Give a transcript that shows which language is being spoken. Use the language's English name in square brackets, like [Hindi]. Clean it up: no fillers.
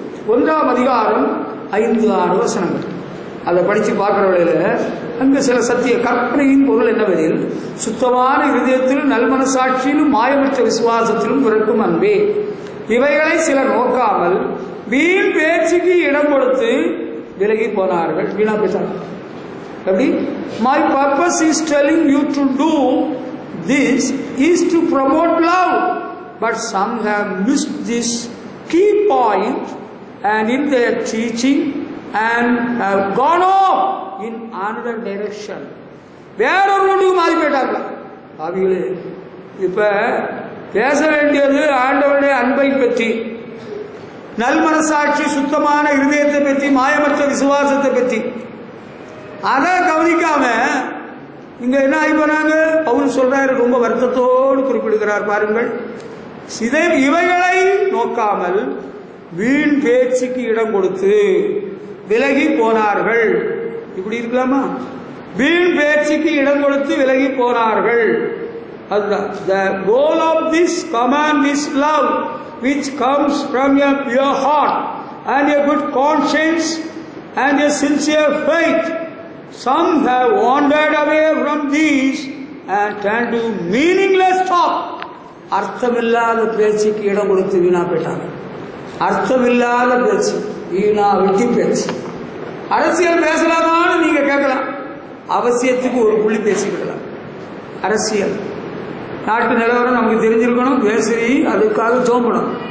[Tamil] 1ஆம் அதிகாரம் 5-6 வசனங்கள். அதை படித்து பார்க்குற வேளையில் அங்கு சில சத்திய கற்பனையின் பொருள் என்னவெனில், சுத்தமான இருதயத்திலும் நல்மனசாட்சியிலும் மாயமற்ற விசுவாசத்திலும் பிறக்கும் அன்பே. இவைகளை சிலர் நோக்காமல் வீண் பேச்சுக்கு இடம் கொடுத்து விலகி போனார்கள், வீணா போயிட்டாங்க. எப்படி? [English] My purpose is telling you to do this is to promote love, but some have missed this key point and in their teaching and have gone off in another direction. [Tamil] வேறொரு நோட்டுக்கு மாறி போயிட்டாங்க அவிகளே. இப்ப பேச வேண்டியது ஆண்டவருடைய அன்பை பற்றி, நல்மனசாட்சி, சுத்தமான இருதயத்தை பற்றி, மாயமற்ற விசுவாசத்தை பற்றி. அதை கவனிக்காம இங்க என்ன ஆகி போனாங்க? பவுல் சொல்றாரு, ரொம்ப வருத்தத்தோடு குறிப்பிடுகிறார் பாருங்கள். இவைகளை நோக்காமல் வீண் பேச்சுக்கு இடம் கொடுத்து விலகி போனார்கள். இப்படி இருக்கலாமா? வீண் பேச்சுக்கு இடம் கொடுத்து விலகி போனார்கள். அதுதான் [English] the goal of this command is love, which comes from a pure heart and a good conscience and a sincere faith. Some have wandered away from these and turned to meaningless talk. [Tamil] அர்த்தமில்லாத பேச்சுக்கு இடம் கொடுத்து வீணா போயிட்டாங்க. அர்த்தமில்லாத பேச்சு, வீணா வெட்டி பேச்சு. அரசியல் பேசலாமான்னு நீங்க கேட்கலாம், அவசியத்துக்கு ஒரு புள்ளி பேசிக்கிடலாம். அரசியல், நாட்டு நிலவரம் நமக்கு தெரிஞ்சிருக்கணும், பேசி அதுக்காக சோம்பணும்.